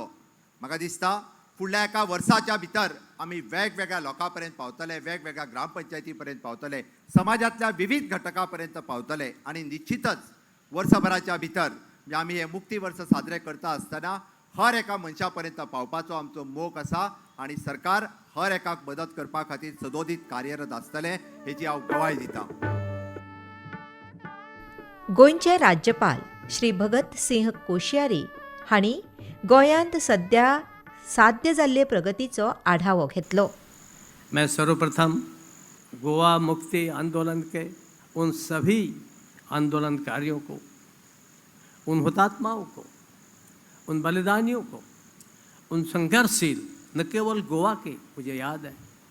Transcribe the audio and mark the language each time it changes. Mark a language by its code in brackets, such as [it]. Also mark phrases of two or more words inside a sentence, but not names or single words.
[kok] म्हाका दिसता फुडल्या एका वर्साच्या भितर आमी वेगवेगळ्या लोकां पर्यंत पावतले, वेगवेगळ्या ग्रामपंचायती पर्यंत पावतले, समाजातल्या विविध घटकां पर्यंत पावतले आणि निश्चितच वर्सभराच्या भितर आमी हे मुक्ती वर्स साजरे करता आसतना हर एका मनशा पर्यंत पावपाचो आमचो मोग आसा आणि सरकार हर एकाक मदत करपा खातीर सदोदीत कार्यरत आसतले हेची हांव गवाय दितां. गोंयचे राज्यपाल श्री भगत सिंह कोश्यारी हांणी गोंयांत सध्या साध्य जाल्ले प्रगतीचो आढावो घेतलो. [hi] मैं सर्वप्रथम गोवा मुक्ति आंदोलन के उन सभी आंदोलनकारियों को, उन हुतात्माओं को, उन बलिदानियों को, उन संघर्षशील, न केवल गोवा के, मुझे याद है